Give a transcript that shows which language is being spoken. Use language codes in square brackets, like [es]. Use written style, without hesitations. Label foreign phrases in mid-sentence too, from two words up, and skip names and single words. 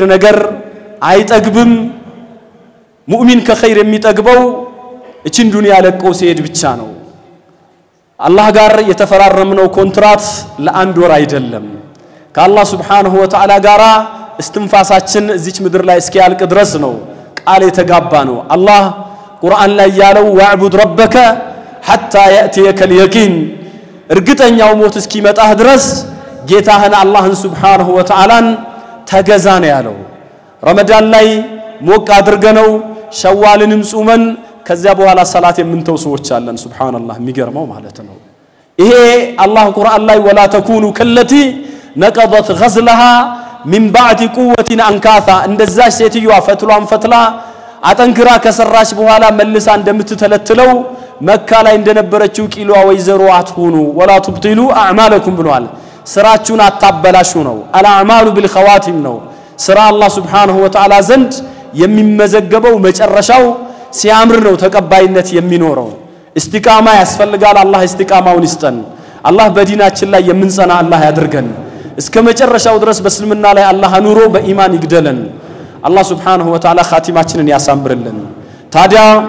[am] ነገር አይጠግብም ሙእሚን ከኸይር የሚጠግበው እቺን ዱንያ ለቀው ሲሄድ ብቻ ነው አላህ ጋር የተፈራረምነው ኮንትራት ለአንድ ወር አይደለም ከአላህ [ar] سبحانه وتعالى [am] ጋራ እስትንፋሳችን እዚች ምድር ላይ እስኪያልቅ ድረስ ነው ቃል የተጋባ ነው አላህ ቁርአን ላይ ያለው [ar] واعبد ربك حتى يأتيك اليقين [am] እርግጠኛው ሞት እስኪመጣህ ድረስ ጌታህን አላህን [ar] سبحانه وتعالى [am] ተገዛ ነው ያለው ረመዳን ላይ ሞቅ አድርገነው ሸዋልንም ጾመን ከዚያ በኋላ ሰላት የምንተው ሰዎች አለን ሱብሃንአላህ የሚገርመው ማለት ነው ይሄ አላህ ቁርአን ላይ [ar] ولا تكونوا كالتي نقضت غزلها من بعد قوة أنكاثا [am] እንደዛ ሴትየዋ ፈትሏን ፈትላ አጠንክራ ከሰራች በኋላ መልሳ እንደምትተለትለው መካ ላይ እንደነበረችው ቂሏ ወይዘሮ አትሁኑ [ar] ولا تبطلوا أعمالكم [am] ብሏል ስራችሁን አታበላሹ ነው [ar] الأعمال بالخواتيم [am] ነው ስራ አላህ [ar] سبحانه وتعالى [am] ዘንድ የሚመዘገበው መጨረሻው ሲያምር ነው ተቀባይነት የሚኖረው እስቲቃማ ያስፈልጋል አላህ እስቲቃማውን ይስጠን አላህ በዲናችን ላይ የምንጸና አላህ ያድርገን እስከ መጨረሻው ድረስ በእስልምና ላይ አላህ አኑሮ በኢማን ይግደለን አላህ [ar] سبحانه وتعالى [am] ኻቲማችንን ያሳምርልን ታዲያ